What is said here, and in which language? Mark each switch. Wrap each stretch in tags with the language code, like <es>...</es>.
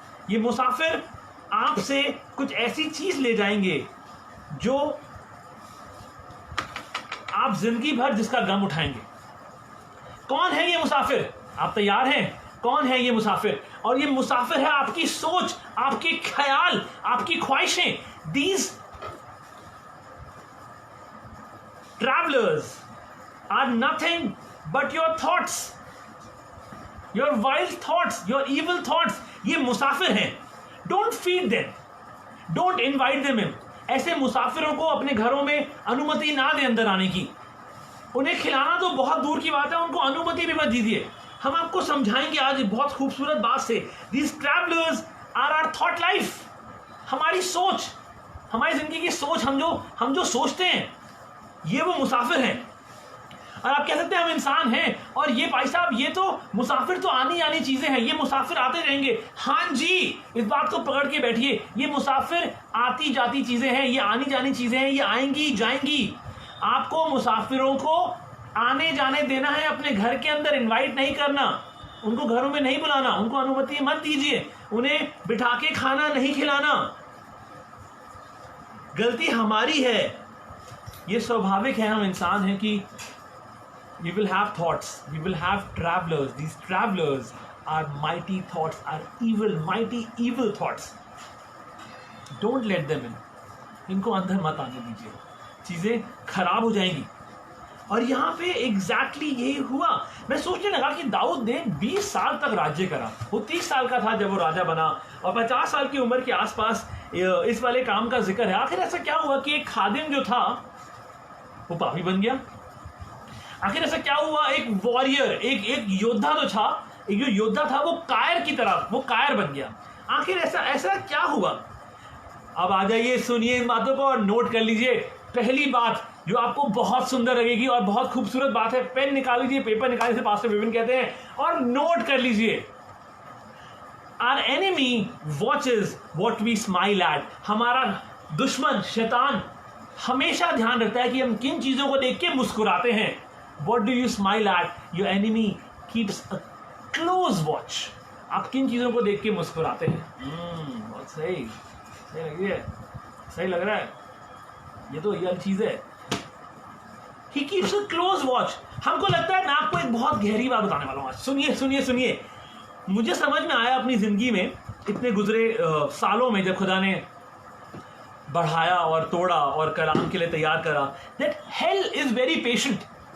<hi>ये मुसाफिर आपसे कुछ ऐसी चीज़ ले जाएंगे जो आप जिंदगी भर जिसका गम उठाएंगे। कौन है ये मुसाफिर? आप तैयार हैं? कौन है ये मुसाफिर? और ये मुसाफिर है आपकी सोच, आपके ख्याल, आपकी ख्वाहिशें।</hi> <en>These travelers are nothing but your thoughts, your wild thoughts, your evil thoughts.</en> <hi>ये मुसाफिर हैं।</hi> <en>Don't feed them, don't invite them in.</en> <hi>ऐसे मुसाफिरों को अपने घरों में अनुमति ना दें अंदर आने की। उन्हें खिलाना तो बहुत दूर की बात है, उनको अनुमति भी मत दीजिए। हम आपको समझाएंगे आज बहुत खूबसूरत बात से।</hi> <en>These travelers are our thought life.</en> <hi>हमारी सोच, हमारी जिंदगी की सोच, हम जो सोचते हैं, ये वो मुसाफिर हैं। और आप कह सकते हैं हम इंसान हैं, और ये भाई साहब, ये तो मुसाफिर तो आनी आनी चीजें हैं, ये मुसाफिर आते रहेंगे। हाँ जी, इस बात को पकड़ के बैठिए, ये मुसाफिर आती जाती चीजें हैं, ये आनी जानी चीजें हैं, ये आएंगी जाएंगी। आपको मुसाफिरों को आने जाने देना है, अपने घर के अंदर इनवाइट नहीं करना, उनको घरों में नहीं बुलाना, उनको अनुमति मत दीजिए, उन्हें बिठा के खाना नहीं खिलाना। गलती हमारी है, ये स्वाभाविक है, हम इंसान हैं कि</hi> <en>we will have thoughts, we will have travelers. These travelers are mighty thoughts, are evil, mighty evil thoughts. Don't let them in.</en> <hi>इनको अंदर मत आने दीजिए, चीज़ें खराब हो जाएंगी। और यहाँ पे एग्जैक्टली यही हुआ। मैं सोचने लगा कि दाऊद ने 20 साल तक राज्य करा। वो 30 साल का था जब वो राजा बना, और 50 साल की उम्र के आसपास इस वाले काम का जिक्र है। आखिर ऐसा क्या हुआ कि एक खादिम जो था वो पापी बन गया? आखिर ऐसा क्या हुआ? एक वॉरियर, एक योद्धा तो था, एक जो योद्धा था वो कायर की तरह, वो कायर बन गया। आखिर ऐसा क्या हुआ? अब आ जाइए, सुनिए इन बातों को और नोट कर लीजिए। पहली बात जो आपको बहुत सुंदर लगेगी और बहुत खूबसूरत बात है, पेन निकाल लीजिए, पेपर निकाल लीजिए, पास्टर विपिन कहते हैं, और नोट कर लीजिए।</hi> <en>Our enemy watches what we smile at.</en> <hi>हमारा दुश्मन शैतान हमेशा ध्यान रखता है कि हम किन चीजों को देख के मुस्कुराते हैं.</hi> <en>What do you smile at? Your enemy keeps a close watch.</en> <hi>आप किन चीजों को देख के मुस्कुराते हैं? बहुत सही लग रही है, सही लग रहा है. ये तो ये चीज है.</hi> <en>He keeps a close watch.</en> <hi>हमको लगता है मैं आपको एक बहुत गहरी बात बताने वाला हूँ आज. सुनिए सुनिए सुनिए. मुझे समझ में आया अपनी जिंदगी में इतने गुजरे सालों में, जब खुदा ने बढ़ाया और तोड़ा और कलाम के लिए तैयार करा,</hi> <en>that hell is very patient.</en>